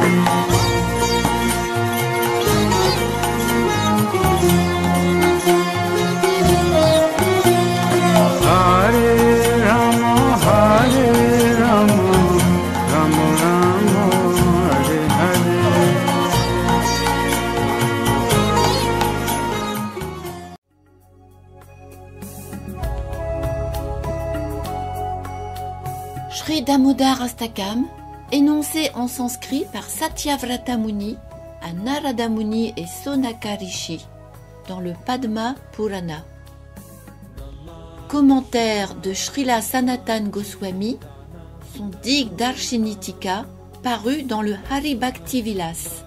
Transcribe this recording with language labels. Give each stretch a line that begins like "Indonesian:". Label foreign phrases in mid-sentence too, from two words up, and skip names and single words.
Sanskrit: Hare Rama Hare Rama Rama Rama Hare Hare
French: Shri Damodar Astakam, énoncé en sanskrit par Satyavrata Muni à Narada Muni et Sonaka Rishi dans le Padma Purana. Commentaire de Srila Sanatan Goswami, son Dig Darshinitika, paru dans le Hari Bhakti Vilas.